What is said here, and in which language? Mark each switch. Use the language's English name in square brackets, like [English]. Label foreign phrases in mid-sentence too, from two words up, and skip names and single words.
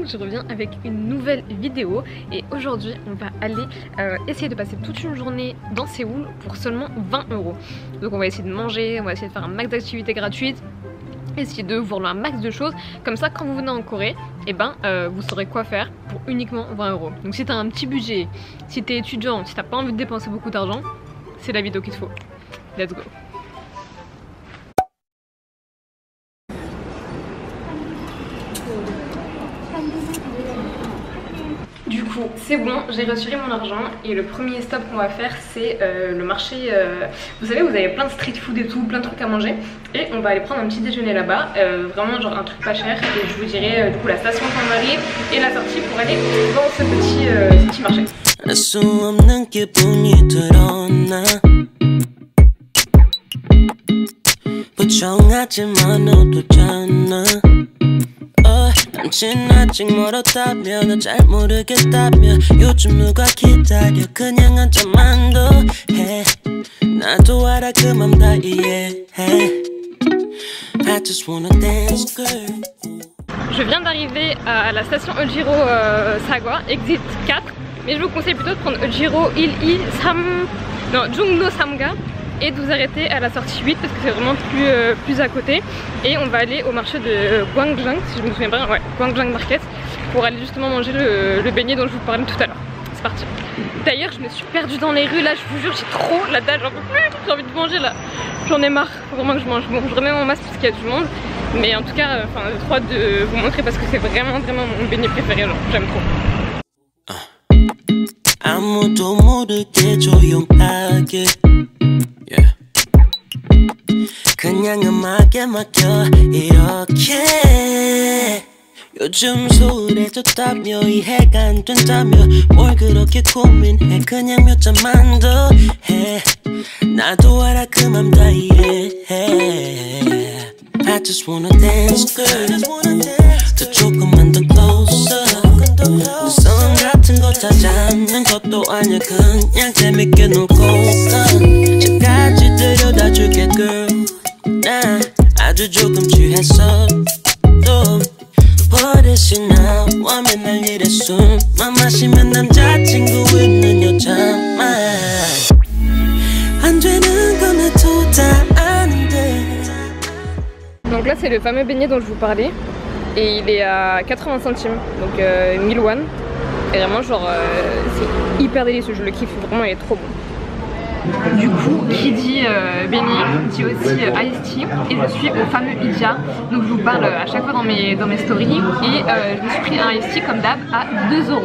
[French] Je reviens avec une nouvelle vidéo et aujourd'hui on va aller essayer de passer toute une journée dans Séoul pour seulement 20 €. Donc on va essayer de manger, on va essayer de faire un max d'activités gratuites, essayer de voir un max de choses. Comme ça quand vous venez en Corée, et vous saurez quoi faire pour uniquement 20 €. Donc si t'as un petit budget, si t'es étudiant, si t'as pas envie de dépenser beaucoup d'argent, c'est la vidéo qu'il te faut. [English] Let's go! [French] Du coup c'est bon, j'ai retiré mon argent et le premier stop qu'on va faire c'est le marché, vous savez vous avez plein de [English] street food [French] et tout, plein de trucs à manger et on va aller prendre un petit déjeuner là-bas, vraiment genre un truc pas cher et je vous dirai du coup la station quand on arrive et la sortie pour aller dans ce petit marché. [Korean] 당신 아직 멀었다며 너 잘 모르겠다며 요즘 누가 기다려 그냥 한잔만 더 해 나도 알아 그 맘 다 이해해 [English] I just wanna dance girl. [French] Je viens d'arriver à la station Eujiro Sagwa, exit 4, mais je vous conseille plutôt de prendre Eujiro Jungno Samga et de vous arrêter à la sortie 8 parce que c'est vraiment plus à côté. Et on va aller au marché de Gwangjang, si je me souviens bien, ouais, Gwangjang Market, pour aller justement manger le beignet dont je vous parlais tout à l'heure. C'est parti. D'ailleurs je me suis perdue dans les rues là, je vous jure j'ai trop la dalle, j'en peux plus, j'ai envie de manger là, j'en ai marre, faut vraiment que je mange. Bon je remets mon masque parce qu'il y a du monde, mais en tout cas j'ai trop hâte de vous montrer parce que c'est vraiment mon beignet préféré, genre j'aime trop. [Korean] 아무도 모르게 조용하게 그냥 음악에 맡겨 이렇게 요즘 소홀해졌다며 이해가 안 된다며 뭘 그렇게 고민해 그냥 몇 잔만 더 해 나도 알아 그 맘 다 [English] 이해해 I just wanna dance girl [Korean] 더 조금만 더 [English] closer [Korean] 눈썹 같은 거 찾아는 것도 아니야 그냥 재밌게 놀고 저까지 들여다줄게 girl 나 아주 조금 취했어 또 버릇이 나와 맨날 이래 술만 마시면 남자친구 있는 여자만 안 되는 건 나도 다 아는데. [French] Donc là c'est le fameux beignet dont je vous parlais et il est à 80 centimes, donc 1000 won. Et vraiment genre c'est hyper délicieux, je le kiffe vraiment, il est trop bon. Du coup, qui dit beignet, dit aussi [English] iced tea [French] et je suis au fameux Ija, donc je vous parle à chaque fois dans mes stories et je me suis pris un [English] iced tea [French] comme d'hab à 2 €.